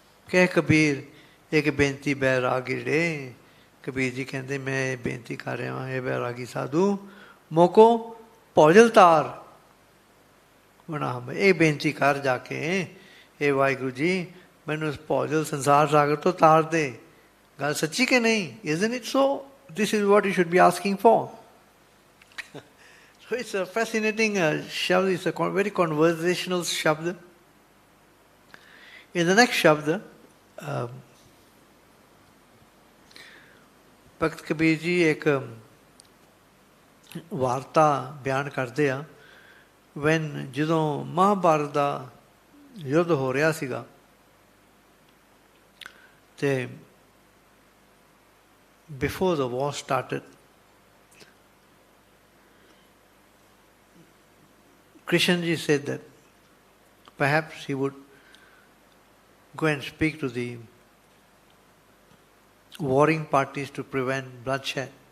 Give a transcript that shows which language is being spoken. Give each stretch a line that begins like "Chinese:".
Punjabi: ਕਹਿ ਕਬੀਰ ਇੱਕ ਬੇਨਤੀ ਬੈਰਾਗੜੇ। ਕਬੀਰ ਜੀ ਕਹਿੰਦੇ ਮੈਂ ਇਹ ਬੇਨਤੀ ਕਰ ਰਿਹਾ ਹਾਂ, ਇਹ ਬੈਰਾਗੀ ਸਾਧੂ ਮੋਕੋ ਭੌਜਲ ਤਾਰ ਬਣਾ ਹੰਬੈ। ਇਹ ਬੇਨਤੀ ਕਰ ਜਾ ਕੇ, ਇਹ ਵਾਹਿਗੁਰੂ ਜੀ ਮੈਨੂੰ ਇਸ ਭੌਜਲ ਸੰਸਾਰ ਸਾਗਰ ਤੋਂ ਤਾਰ ਦੇ। ਗੱਲ ਸੱਚੀ ਕਿ ਨਹੀਂ?
English: Isn't it so? This is what you should be asking for. So it's a fascinating shabd. It's a very conversational shabd. In the next shabd,
Punjabi: Bhagat Kabir ji ਇੱਕ ਵਾਰਤਾ ਬਿਆਨ ਕਰਦੇ ਆ। ਜਦੋਂ ਮਹਾਭਾਰਤ ਦਾ ਯੁੱਧ ਹੋ ਰਿਹਾ ਸੀਗਾ ਤੇ
English: before the war started, Krishna ji said that perhaps he would go and speak to the warring parties to prevent bloodshed.